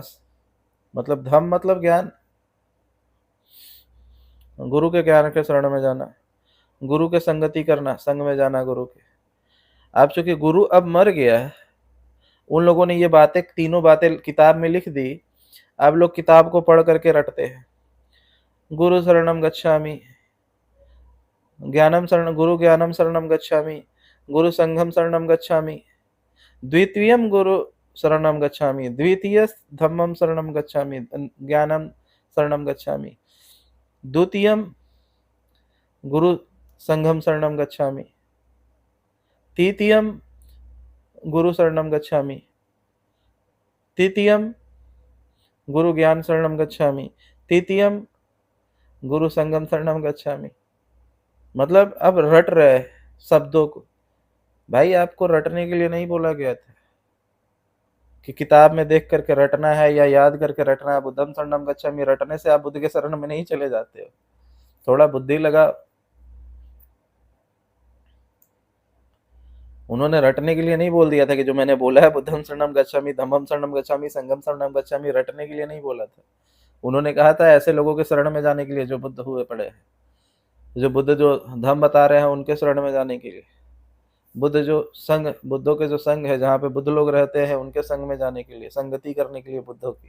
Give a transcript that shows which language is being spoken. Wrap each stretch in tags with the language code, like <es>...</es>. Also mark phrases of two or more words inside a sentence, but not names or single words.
<hi>मतलब धम्म मतलब ज्ञान, गुरु के ज्ञान के शरण में जाना, गुरु के संगति करना, संग में जाना गुरु के। अब चूंकि गुरु अब मर गया है, उन लोगों ने ये बातें, तीनों बातें किताब में लिख दी। अब लोग किताब को पढ़ करके रटते हैं।</hi> <pi>गुरु शरणम गच्छामि, गुरु ज्ञानम शरणम गच्छामि, गुरु संघम शरणम गच्छामि, द्वितीयम गुरु शरणम गच्छामि, द्वितीय धम्मम शरणम गच्छामि, ज्ञानम शरणम गच्छामि, द्वितीयम गुरु संघम शरणम गच्छामि, तृतीयम गुरु शरणम गच्छामि, तृतीयम गुरु ज्ञान शरणम गच्छामि, तृतीयम गुरु संगम शरणम गच्छामि।</pi> <hi>मतलब अब रट रहे शब्दों को। भाई आपको रटने के लिए नहीं बोला गया था कि किताब में देख करके रटना है या याद करके रटना है।</hi> <pi>बुद्धम शरणम गच्छामि</pi> <hi>रटने से आप बुद्ध के शरण में नहीं चले जाते हो। थोड़ा बुद्धि लगा। उन्होंने रटने के लिए नहीं बोल दिया था कि जो मैंने बोला है</hi> <pi>बुद्धम शरणम गच्छामि, धम्मम शरणम गच्छामि, संघम शरणम गच्छामि,</pi> <hi>रटने के लिए नहीं बोला था। उन्होंने कहा था ऐसे लोगों के शरण में जाने के लिए जो बुद्ध हुए पड़े हैं, जो बुद्ध जो धम्म बता रहे हैं उनके शरण में जाने के लिए, बुद्ध जो संघ, बुद्धों के जो संघ है जहाँ पे बुद्ध लोग रहते हैं उनके संघ में जाने के लिए, संगति करने के लिए बुद्धों की।</hi>